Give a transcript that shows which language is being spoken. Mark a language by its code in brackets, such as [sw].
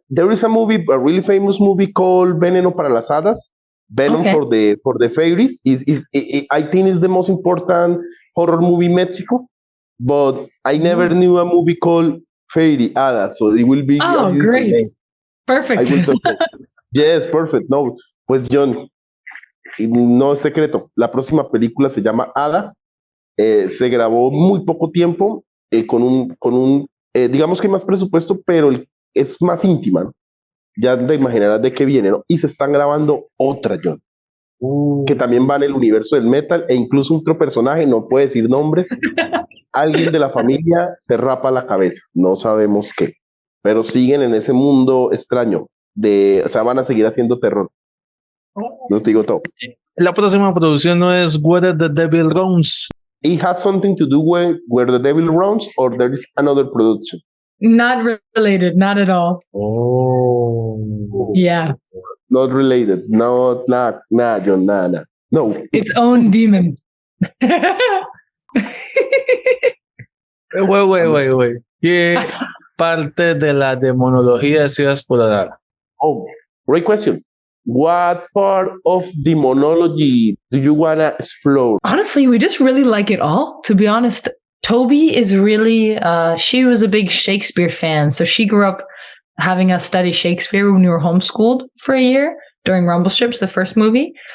[en] There is a really famous movie called Veneno para las Hadas. Venom for the fairies I think is the most important horror movie in Mexico. But I never knew a movie called Fairy Ada, so it will be a beautiful great name. Perfect. Yes, perfect. [es] No, pues John, no es secreto, la próxima película se llama Ada. Se grabó muy poco tiempo, con un digamos que más presupuesto, pero es más íntima, ¿no? Ya te imaginarás de qué viene, ¿no? Y se están grabando otra, John, que también va en el universo del metal, e incluso otro personaje, no puede decir nombres. Alguien de la familia se rapa la cabeza, no sabemos qué, pero siguen en ese mundo extraño o sea, van a seguir haciendo terror. No te digo todo. La próxima producción no es Where the Devil Roams. [en] It has something to do with Where the Devil Roams, or there is another production. Not related, not at all. Oh. Yeah. Not related. No, nah, John, nah. No. Its own demon. Wait. [es] ¿Qué parte de la demonología se va a explorar? [en] Oh, great question. What part of demonology do you want to explore? Honestly, we just really like it all. To be honest, Toby is really, she was a big Shakespeare fan. So she grew up having us study Shakespeare when we were homeschooled for a year during Rumble Strips, the first movie.